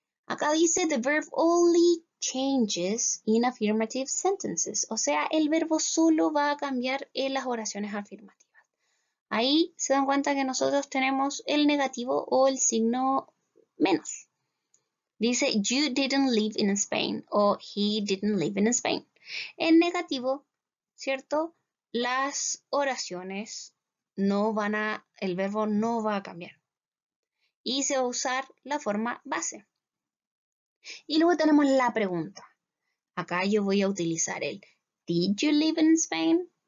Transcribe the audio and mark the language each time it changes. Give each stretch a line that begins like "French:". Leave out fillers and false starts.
Spanish: Acá dice
English: the verb only changes in affirmative sentences,
Spanish: o sea, el verbo solo va a cambiar en las oraciones afirmativas. Ahí se dan cuenta que nosotros tenemos el negativo o el signo menos.
English: Dice you didn't live in Spain o he didn't live in Spain.
Spanish: En negativo, ¿cierto? Las oraciones el verbo no va a cambiar. Y se va a usar la forma base. Y luego tenemos la pregunta. Acá yo voy a utilizar el
English: Did you live in Spain?